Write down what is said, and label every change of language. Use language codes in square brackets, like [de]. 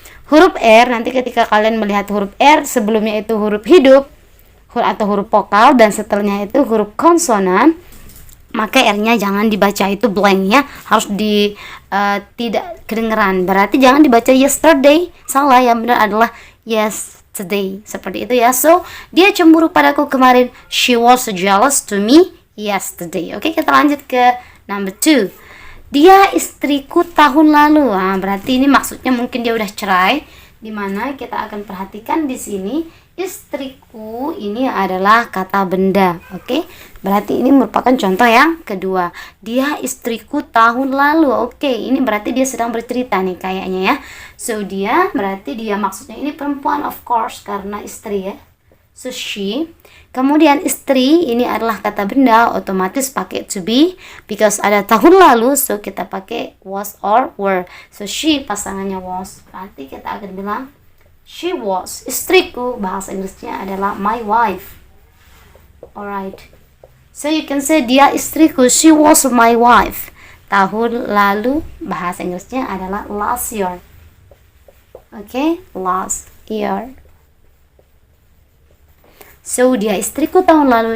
[id] Huruf R, nanti ketika kalian melihat huruf R, sebelumnya itu huruf hidup atau huruf vokal, dan setelahnya itu huruf konsonan, maka R-nya jangan dibaca itu blank ya, harus tidak kedengeran. Berarti jangan dibaca yesterday, salah. Yang benar adalah yesterday, seperti itu ya. So, dia cemburu padaku kemarin. [en] She was jealous to me yesterday. [id] Oke, kita lanjut ke number 2. Dia istriku tahun lalu. Nah, berarti ini maksudnya mungkin dia udah cerai, dimana kita akan perhatikan di sini istriku ini adalah kata benda. Oke, berarti ini merupakan contoh yang kedua. Dia istriku tahun lalu. Oke, ini berarti dia sedang bercerita nih kayaknya ya. So, dia berarti dia maksudnya ini perempuan, of course, karena istri ya. So, she. Kemudian istri ini adalah kata benda, otomatis pakai to be because ada tahun lalu, so kita pakai was or were. So, she pasangannya was, berarti kita akan bilang [en] she was. [id] Istriku bahasa Inggrisnya adalah [en] my wife. Alright, so you can say [id] dia istriku, [en] she was my wife. [id] Tahun lalu bahasa Inggrisnya adalah [en] last year. Oke, last year. [id] So dia istriku tahun lalu.